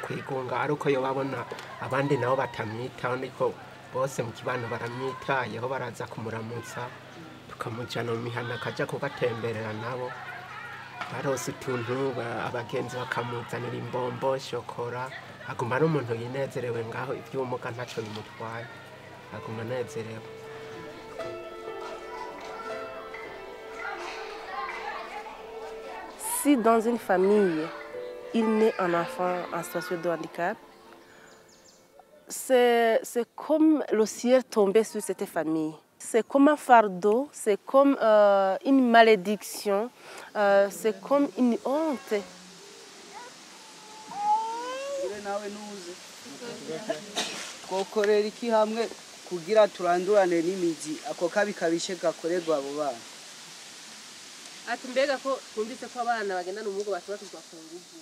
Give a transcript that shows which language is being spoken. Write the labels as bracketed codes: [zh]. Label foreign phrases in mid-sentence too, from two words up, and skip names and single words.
[rn] kwigunga ariko yo babona abandi nabo batamwitaho niko bose mu kibano baramwitayeho baraza kumuramutsa tukamujana mu mihana akaja kubatemberera nabo barose utuntu abagenzi bakamuzanira imbombo shokora aguma ari umuntu yinezerewe ngaho ivy'umuga ntaco bimutwaye aguma anezerewe. [fr] Si dans une famille, il naît un enfant en situation de handicap, c'est comme le ciel tombé sur cette famille. C'est comme un fardeau, c'est comme une malédiction, c'est comme une honte. [rn] twokorera iki hamwe kugira turandurane n'imizi ako kabi kabishe gakorerwa abo bana. Ati mbega ko twumvise ko abana bagenda n'umugo batubakizwa ku nguvu.